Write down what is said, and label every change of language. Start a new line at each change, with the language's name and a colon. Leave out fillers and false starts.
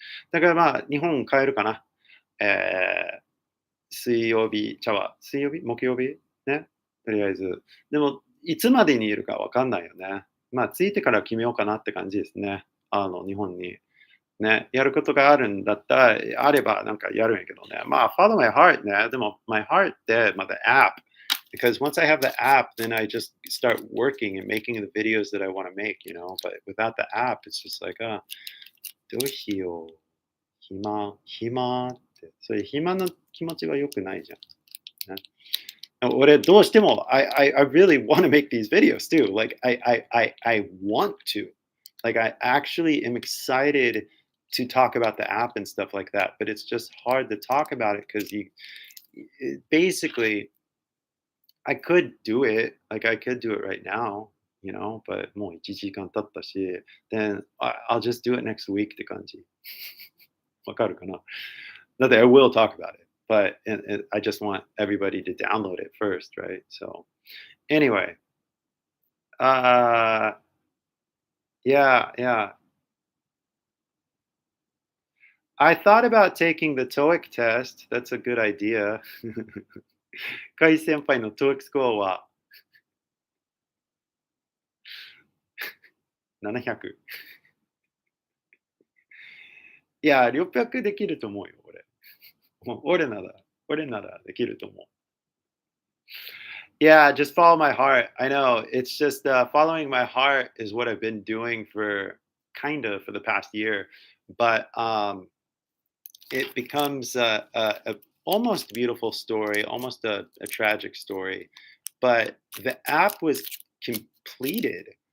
Japanese: だからまあ、日本帰るかな。え水曜日木曜日ね、とりあえず。でも、いつまでにいるかわかんないよね。まあ、着いてから決めようかなって感じですね。日本に。ね、やることがあるんだったら、あればなんかやるんやけどね。
English: まあ、follow my heart ね。
Japanese: でも、
English: my heart って、ま、the app. Because once I have the app, then I just start working and making the videos that I wanna make, you know? But without the app, it's just like,
Japanese: どうしよう。暇って。そういう暇の気持ちは良くないじゃん。ね。俺どうしても、
English: I really wanna make these videos too. Like, I want to. Like, I actually am excited to talk about the app and stuff like that, but it's just hard to talk about it because basically, I could do it. Like, I could do it right now, but
Japanese: もう1時間経ったし、
English: then I'll just do it next week
Japanese: って感じ。わかるかな？
English: Not that I will talk about it, but I just want everybody to download it first, right? So anyway, uh, yeah, yeah. I thought about taking the TOEIC test. That's a good idea.
Japanese: カイ先輩の TOEIC スコアは700。いや、600できると思うよ、俺。もう俺ならできると思う。
English: Yeah, just follow my heart. I know it's just following my heart is what I've been doing for kind of for the past year, but it becomes a almost beautiful story, almost a tragic story. But the app was completed